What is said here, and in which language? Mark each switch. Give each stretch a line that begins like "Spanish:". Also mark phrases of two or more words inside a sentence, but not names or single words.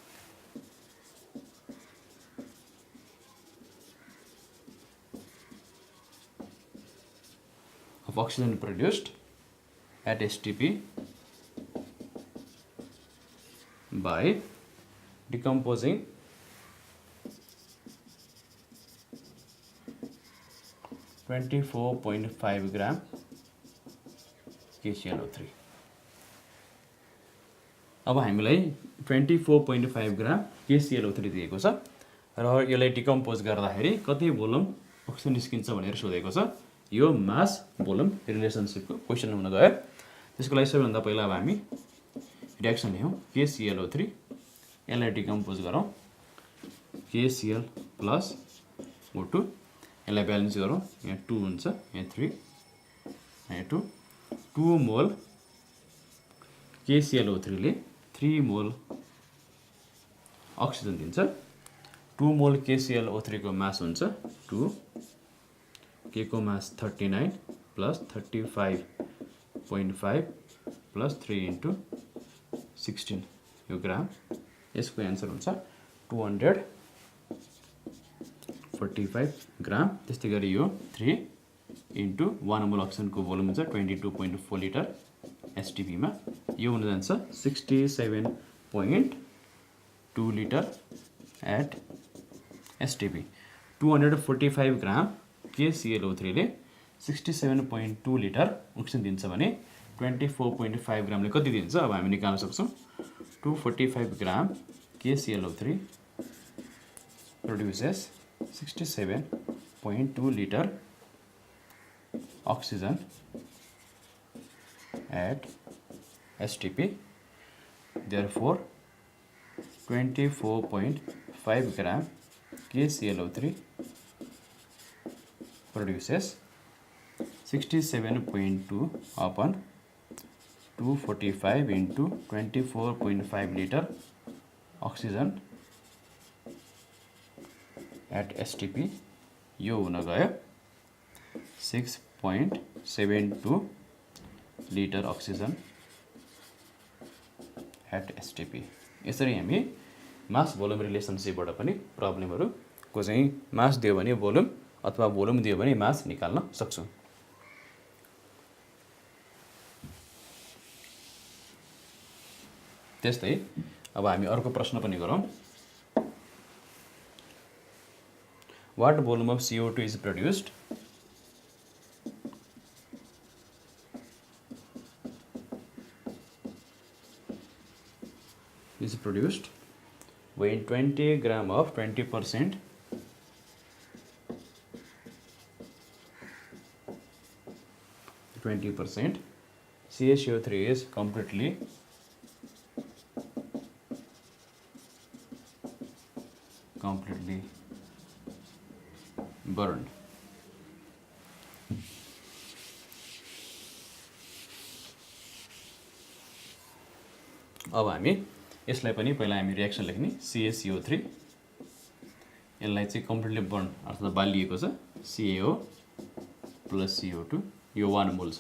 English: oxygen produced at STP by decomposing 24.5 gram KClO3।
Nepali: अब हामीलाई 24.5 ग्राम KClO3 दिएको छ र यसलाई डिकम्पोज गर्दाखेरि कति
English: volume oxygen
Nepali: निस्किन्छ भनेर सोधेको छ। यो
English: mass volume
Nepali: रिलेसनसिपको क्वेसन हुन गयो। त्यसको लागि सबैभन्दा पहिला अब हामी रिएक्सन ल्याउँ। KClO3 यसलाई डिकम्पोज गरौँ।
English: KCl plus O2
Nepali: यसलाई ब्यालेन्स गरौँ। यहाँ 2 हुन्छ, यहाँ 3, यहाँ 2 मोल KClO3 ले 3 मोल अक्सिजन दिन्छ। 2 मोल KClO3 को मास हुन्छ 2, K को मास
English: 39 plus 35.5 plus 3 into 16
Nepali: यो ग्राम। यसको एन्सर हुन्छ 245 ग्राम। त्यस्तै गरी यो
English: 3 into 1
Nepali: मोल अक्सिजनको भोल्युम हुन्छ 22.4 लिटर STP मा। यो हुन जान्छ 67.2
English: liter at STP.
Nepali: 245 ग्राम KClO3 ले 67.2
English: liter oxygen
Nepali: दिन्छ भने 24.5 ग्रामले कति दिन्छ अब हामी निकाल्न सक्छौँ।
English: 245 ग्राम KClO3 produces 67.2 liter oxygen at STP. Therefore, 24.5 gram KClO3 produces 67.2 upon 245 into 24.5 liter oxygen at STP।
Nepali: यो हुन गयो 6.72
English: liter oxygen at STP.
Nepali: यसरी हामी
English: mass volume
Nepali: रिलेसनसिपबाट पनि प्रब्लमहरुको चाहिँ मास दियो भने भोल्युम अथवा भोल्युम दियो भने मास निकाल्न सक्छौं। त्यस्तै अब हामी अर्को प्रश्न पनि गरौँ।
English: What volume of CO2 is produced when 20 gram of 20% CaCO3 is completely burned।
Nepali: अब हामी यसलाई पनि पहिला हामी रिएक्सन लेख्ने। CaCO3 यसलाई चाहिँ
English: completely burn
Nepali: अर्थात् बालिएको छ।
English: CaO plus CO2
Nepali: यो 1 मोल छ।